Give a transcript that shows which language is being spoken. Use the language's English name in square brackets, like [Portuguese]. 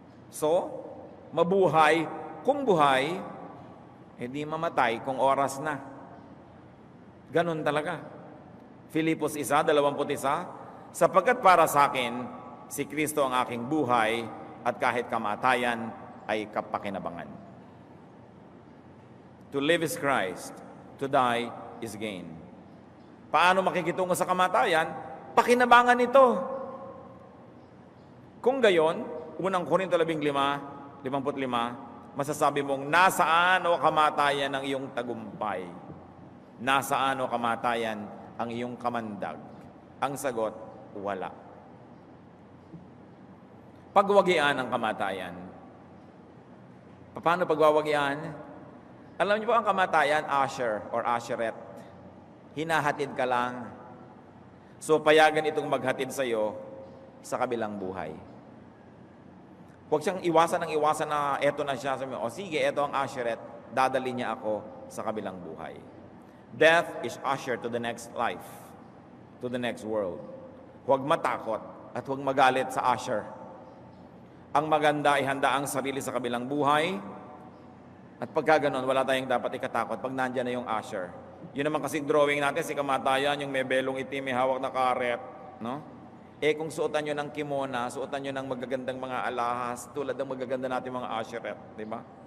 [Filipino] So, mabuhay kung buhay, hindi mamatay kung oras na. Ganon talaga. Filipos 1:21, sapagkat para sa akin, si Kristo ang aking buhay at kahit kamatayan ay kapakinabangan. [English] To live is Christ, to die is gain. [Filipino] Paano makikitungo sa kamatayan? Pakinabangan ito. Kung gayon, unang Korinto 15:55, masasabi mong, nasaan o kamatayan ang iyong tagumpay? Nasaan o kamatayan ang iyong kamandag? Ang sagot, wala. Pagwagian ang kamatayan. Paano pagwawagian? Alam niyo po ang kamatayan, usher or usherette. Hinahatid ka lang. So, payagan itong maghatid sa iyo sa kabilang buhay. Huwag siyang iwasan na eto na siya. Sabi mo, o sige, eto ang usherette. Dadali niya ako sa kabilang buhay. [English] Death is usher to the next life, to the next world. [Filipino] Huwag matakot at huwag magalit sa usher. Ang maganda ay handa ang sarili sa kabilang buhay. At pagka ganon, wala tayong dapat ikatakot pag nandyan na yung usher. Yun naman kasi drawing natin, si kamatayan, yung may belong itim, may hawak na karet. No? Kung suotan nyo ng kimona, suotan nyo ng magagandang mga alahas, tulad ng magaganda natin mga usherette. Diba?